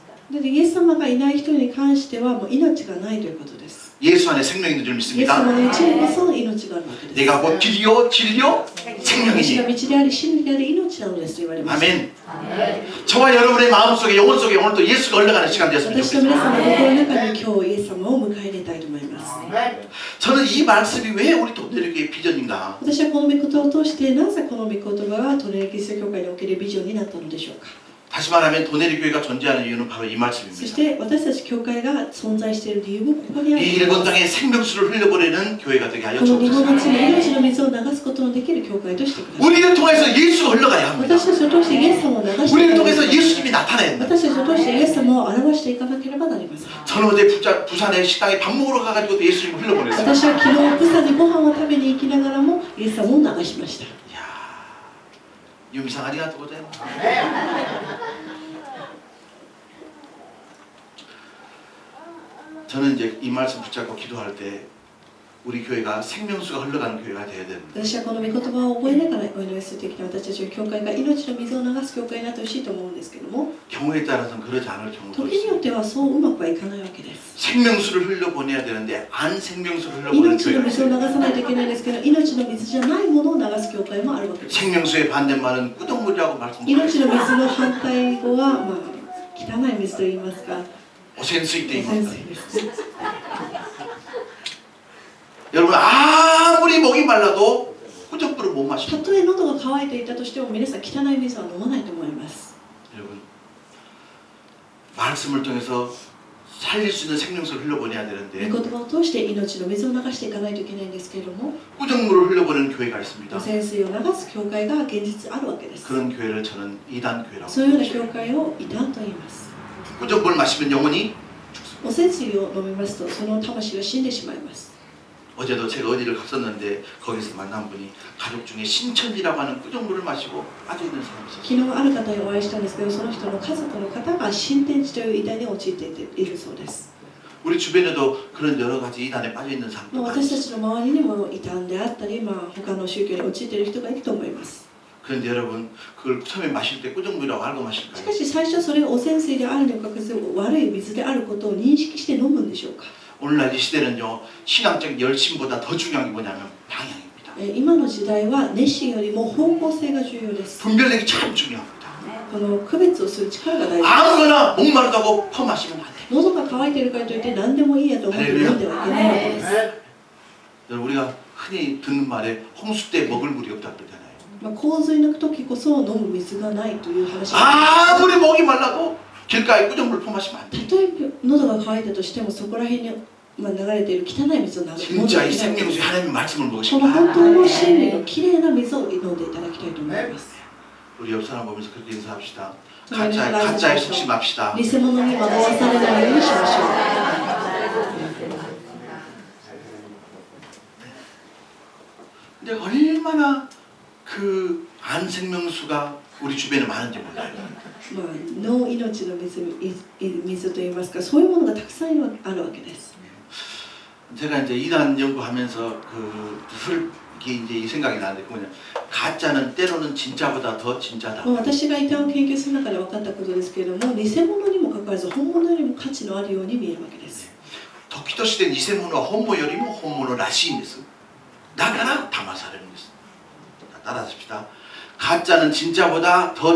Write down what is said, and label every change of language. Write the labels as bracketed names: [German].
[Japanese] でイエス様がいない人に関してはもう命がないということです。 [Korean] 예수 안에 생명이 있는 줄 [Japanese] イエス [Korean] 믿습니다. [Japanese] 様のうちにこそ命があるわけです。 [Korean] 내가 곧 길이요 진리요 [Japanese] 私が [Korean] 생명이니. [Japanese] 道であり真理であり命なのですと言われました。 [Korean] 아멘. 저와 여러분의 마음속에 영혼 속에 오늘도 예수가 흘러가는 시간 되었으면 [Japanese] 私と [Korean] 좋겠습니다. [Japanese] 皆さんの心の中に今日イエス様を迎え入れたいと思います。 [Korean] 저는 이 말씀이 왜 우리 도내리교의 비전인가? [Japanese] 私はこの御言葉を通してなぜこの御言葉がトネルキリスト教会におけるビジョンになったのでしょうか。 [Korean] 다시 말하면 도내리교회가 존재하는 이유는 바로 이 [Japanese] そし [Korean] 말씀입니다. [Japanese] て私たち教会が存在している理由もここにある [Korean] 이 일본 땅에 생명수를 흘려보내는 교회가 되게 하여 [Japanese] この日本 [Korean] 주옵소서. [Japanese] の地に命の水を流すことのできる教会としてください。 [Korean] 우리를 통해서 예수가 흘러가야 합니다. [Japanese] 私たちを通してイエス様を流してい [Korean] 우리를 [Japanese] かな [Korean] 통해서 [Japanese] ければ [Korean] 예수님이 나타내야 합니다. [Japanese] 私たちを通してイエス様を表していかなければなりません。 [Korean] 저는 어제 부산에 식당에 밥 먹으러 가가지고 예수님을 흘려보냈어요. [Japanese] 私は昨日プサにご飯を食べに行きながらもイエス様を流しました。 이야, 유미상 아리가또 고자요. [Korean] 저는 이제 이 말씀 붙잡고 기도할 때 우리 교회가 생명수가 흘러가는 교회가 되어야 됩니다. [Japanese] 私はこの御言葉を覚えながらお祈りするときに私たちの教会が命の水を流す教会になってほしいと思うんですけども、 [Korean] 경우에 따라서는 그러지 않을 경우도 [Japanese] 時によっ [Korean] 있어요. [Japanese] てはそううまくはいかないわけです。 [Korean] 생명수를 흘려보내야 되는데 안 생명수를 흘려보내는 [Japanese] 命の [Korean] 교회가 [Japanese] 水を [Korean] 있어요. [Japanese] 流さないといけないんですけど、命の水じゃないものを流す教会もあるわけです。 [Korean] 생명수의 반대말은 꾸덕물이라고 [Japanese] 命 [Korean] 말씀드렸어요. [Japanese] の水の反対語は、汚い水と言いますか、 오센스이 때 汚い [Korean] 입니다. [Japanese] 水ですね。 [Korean] 여러분 아무리 목이 말라도 꾸덕물을 못 [Japanese] た [Korean] 마십니다. [Japanese] とえ喉が渇いていたとしても皆さん汚い水は飲まないと思います。 [Korean] 여러분 말씀을 통해서 살릴 수 있는 생명수를 흘려보내야 [Japanese] 御 [Korean] 되는데 [Japanese] 言葉を通して命の水を流していかないといけないんですけれども、 [Korean] 꾸덕물을 흘려보내는 교회가 있습니다. [Japanese] 汚染水を流す教会が現実あるわけです。 [Korean] 그런 교회를 저는 이단 교회라고 [Japanese] そういうような [Korean] 부르죠. [Japanese] 教会を異端と言います。 [Korean] 꾸덕물 마시면 영혼이 [Japanese] 汚染水を飲みますとその魂は死んでしまいます。 [Korean] 어제도 제가 어디를 갔었는데 거기서 만난 분이 가족 중에 신천지라고 하는 꾸덕물을 마시고 빠져 있는 사람이 [Japanese] 昨 [Korean] 있었어요. [Japanese] 日ある方にお会いしたんですけど、その人の家族の方が新天地という偉大に陥っているそうです。 [Korean] 우리 주변에도 그런 여러 가지 이단에 빠져 있는 사람도 [Japanese] 私ちの周りにも異端であったり、他の宗教に陥っている人がいると思います。 [Korean] 그런데 여러분 그걸 처음에 마실 때 꾸덕물이라고 알고 [Japanese] し [Korean] 마실까요? [Japanese] かし最初それが汚染水であるにもかかわらず悪い水であることを認識して飲むんでしょうか。 [Korean] 오늘날 이 시대는요 신앙적 열심보다 더 중요한 게 뭐냐면 방향입니다. [Japanese] 今の時代は熱心よりも方向性が重要です。 [Korean] 분별력이 참 중요합니다. [Japanese] この区別をする力が大事です。 [Korean] 아무거나 목마르다고 퍼마시면 안 돼요. [Japanese] 喉が渇いているからといって何でもいいやと思って飲んではいけないわけです。 [Korean] 여러분, 우리가 흔히 듣는 말에 홍수 때 먹을 물이 없다 그러잖아요. [Japanese] 洪水の時こそ飲む水がないという話が [Korean] 아무리 목이 말라도 길가에 꾸정물 퍼마시면 안 돼요. [Japanese] 例えば喉が渇いたとしてもそこら辺に流れている汚い水を飲んで [Korean] 진짜 이 생명수의 하나님의 말씀을 [Japanese] この [Korean] 먹으십니다. [Japanese] 本当の真理のきれいな水を飲んでいただきたいと思います。 [Korean] 우리 옆 사람 보면서 그렇게 인사합시다. 가짜에 속심합시다. [Japanese] 偽物に惑わされないようにしましょう。 [Korean] 근데 얼마나 그 안생명수가 우리 주변에 많은지 몰라요. [Japanese] まあ、脳命の水といいますか、そういうものがたくさんあるわけです。 [Korean] 제가 이제 이단 연구하면서 이게 이제 이 생각이 나는데 그 뭐냐 가짜는 때로는 진짜보다 더 진짜다. [Japanese] 私が異端を研究する中で分かったことですけれども、偽物にもかかわらず本物よりも価値のあるように見えるわけです。 도키도 시대偽物は 本物よりも本物らしいんです.だから騙されるんです. [Korean] 따라하십시다. 가짜는 진짜보다 더